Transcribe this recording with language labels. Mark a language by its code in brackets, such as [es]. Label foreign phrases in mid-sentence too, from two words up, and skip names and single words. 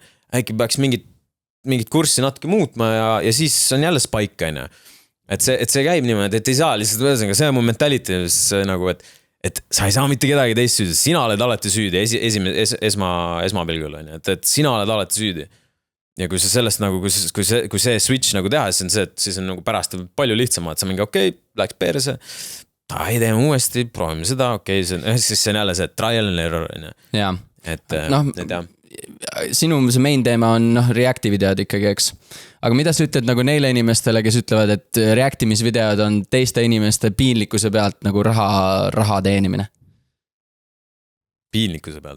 [et] Äkki peaks mingit kurssi natuke muutma ja siis on jälle spike, et see käib niimoodi, et ei saa lihtsalt võesega, see on mu mentality nagu, et sa ei saa mitte kedagi teist süüdi, sina oled alati süüdi esmapilgul, et sina oled alati süüdi. Ja kui sa sellest nagu, kui see switch nagu teha, siis on see, et siis on nagu pärast palju lihtsam, et sa mingi okei, läks perse, ei teeme uuesti, proovime seda, okei, siis see on jälle see [en] trial and error. [et] Jaa, sinu see main teema on reacti videod ikkagi, eks. Aga mida sa ütled nagu neile inimestele, kes ütlevad, et reactimisvideod on teiste inimeste piinlikkuse pealt nagu raha teenimine? Piinlikkuse pealt,